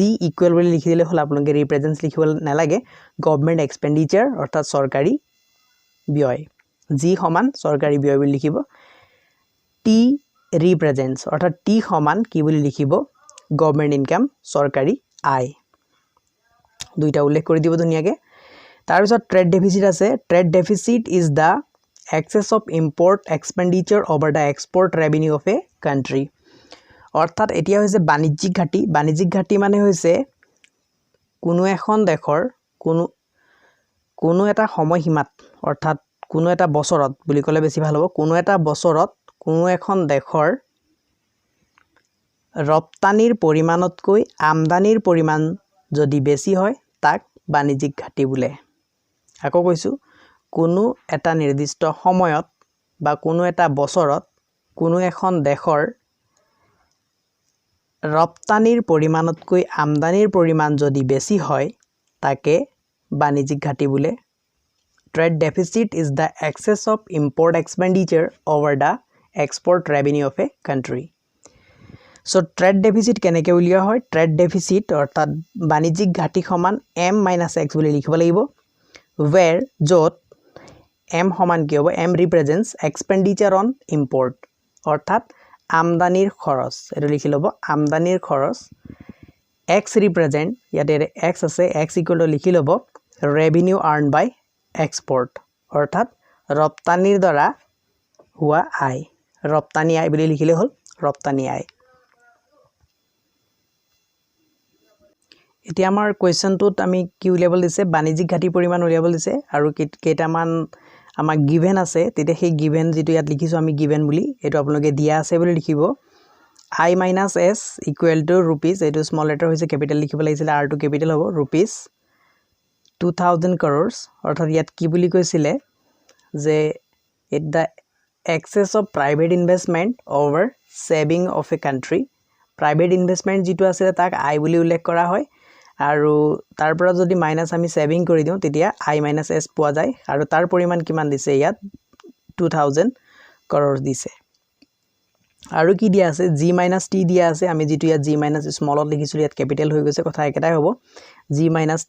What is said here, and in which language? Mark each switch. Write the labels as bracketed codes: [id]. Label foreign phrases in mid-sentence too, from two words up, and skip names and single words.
[as] ইকুৱেল বুলি লিখি দিলে হল আপোনালোকে ৰিপ্ৰেজেন্টস লিখিব নালাগে [en] government expenditure [as] অৰ্থাৎ সৰকাৰি ব্যয় g সমান সৰকাৰি ব্যয় বুলি লিখিব t represents অৰ্থাৎ t সমান কি বুলি লিখিব [en] government income [as] সৰকাৰি আয় দুইটা উল্লেখ কৰি দিব ধুনিয়াকৈ তাৰ পিছত [en] trade deficit [as] আছে [en] trade deficit is the excess of import expenditure over the export revenue of a country [as] অৰ্থাৎ এতিয়া হৈছে বাণিজ্যিক ঘাটি মানে হৈছে কোনো এখন দেশৰ কোনো এটা সময়সীমাত অৰ্থাৎ কোনো এটা বছৰত বুলি ক'লে বেছি ভাল হ'ব কোনো এটা বছৰত কোনো এখন দেশৰ ৰপ্তানিৰ পৰিমাণতকৈ আমদানিৰ পৰিমাণ যদি বেছি হয় তাক বাণিজ্যিক ঘাটি বোলে আকৌ কৈছো কোনো এটা নিৰ্দিষ্ট সময়ত বা কোনো এটা বছৰত কোনো এখন দেশৰ ৰপ্তানিৰ পৰিমাণতকৈ আমদানিৰ পৰিমাণ যদি বেছি হয় তাকে বাণিজ্যিক ঘাটি বোলে [en] trade deficit is the excess of import expenditure over the export revenue of a country so trade deficit [as] কেনেকৈ উলিওৱা হয় [en] trade deficit [as] অৰ্থাৎ বাণিজ্যিক ঘাটি সমান m - x বুলি লিখিব লাগিব where যত m সমান কি হ'ব [en] m represents expenditure on import [as] অৰ্থাৎ আমদানিৰ খৰচ এটো লিখি লব আমদানিৰ খৰচ [en] x represent [as] ইয়াতে x আছে [en] x equal to [as] লিখি লব [en] revenue earned by export [as] অৰ্থাৎ ৰপ্তানিৰ দ্বাৰা হোৱা আয় ৰপ্তানি আয় বুলি লিখিলে হল ৰপ্তানি আয় এতিয়া আমাৰ কোৱেশ্চনটোত আমি কি উলিয়াবলৈ দিছে বাণিজ্যিক ঘাটি পৰিমাণ উলিয়াবলৈ দিছে আৰু কেইটামান আমাক গিভেন আছে তেতিয়া সেই গিভেন যেটো ইয়াত লিখিছো আমি গিভেন বুলি এটো আপোনালোকে দিয়া আছে বুলি লিখিব [en] I - s equal to rupees [as] এটো [en] small letter [as] হৈছে ক্যাপিটাল লিখিব লাগিছিল r টো ক্যাপিটাল হ'ব [en] rupees 2000 crores [as] অৰ্থাৎ ইয়াত কি বুলি কৈছিলে যে [en] it the excess of private investment over saving of a country private investment [as] যেটো আছে তাক I বুলি উল্লেখ কৰা হয় আৰু তাৰ পৰা যদি মাইনাস আমি সেভিং কৰি দিও তেতিয়া I - s পোৱা যায় আৰু তাৰ পৰিমাণ কিমান দিছে ইয়াত 2000 crores দিছে আৰু কি দিয়া আছে g - t দিয়া আছে আমি যেটো ইয়াত g - স্মলত লিখিছিল ইয়াত ক্যাপিটাল হৈ গৈছে কথা একেটাই হ'ব g - t